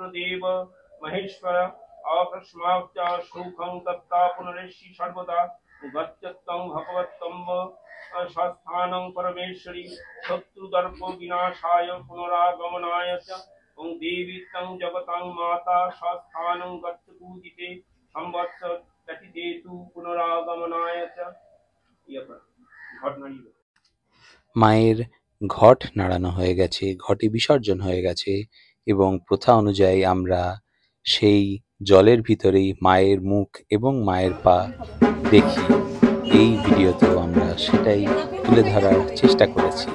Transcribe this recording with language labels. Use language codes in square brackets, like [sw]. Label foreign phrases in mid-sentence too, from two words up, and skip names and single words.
[sa] देव महेश्वर अकस्माच्च सुखं दत्ता पुनरेषि सर्वदा गच्छतं भगवत्तं स्वस्थानं परमेश्वरी शत्रुदर्प विनाशाय पुनरागमनाय च ओं देवी तं जगतं माता स्वस्थानं गच्छ पूजिते संवत्सर व्यतीतेतु पुनरागमनाय च। [bn] মায়ের ঘট নাড়ানো হয়ে গেছে, ঘটে বিসর্জন হয়ে গেছে এবং প্রথা অনুযায়ী আমরা সেই জলের ভিতরেই মায়ের মুখ এবং মায়ের পা দেখি। এই ভিডিওতেও আমরা সেটাই তুলে ধরার চেষ্টা করেছি।